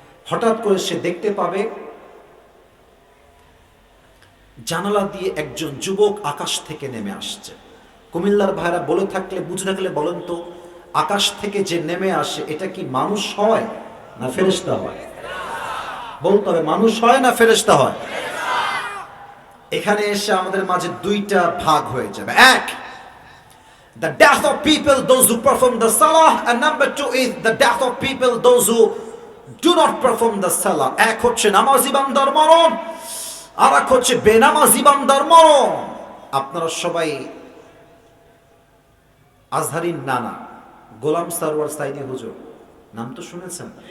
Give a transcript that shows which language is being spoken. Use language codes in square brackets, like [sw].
[bn] হঠাৎ করে সে দেখতে পাবে জানালা দিয়ে একজন যুবক আকাশ থেকে নেমে আসছে। কুমিল্লার ভাইরা বলে থাকলে, বুঝে থাকলে বলেন তো, আকাশ থেকে যে নেমে আসে এটা কি মানুষ হয় না ফেরেশতা হয়? বলতে হবে মানুষ হয় না ফেরেশতা হয়? এখানে এসে আমাদের মাঝে দুইটা ভাগ হয়ে যাবে। [en] এক, the death of people those who perform the salah, and number two is the death of people those who do not perform the salah. [bn] এক হচ্ছে নামাজি বান্দার মরণ, আর এক হচ্ছে বেনামাজি বান্দার মরণ। আপনারা সবাই আজহারীর নানা গোলাম সারওয়ার সাইদি হুজুর নাম তো শুনেছেন।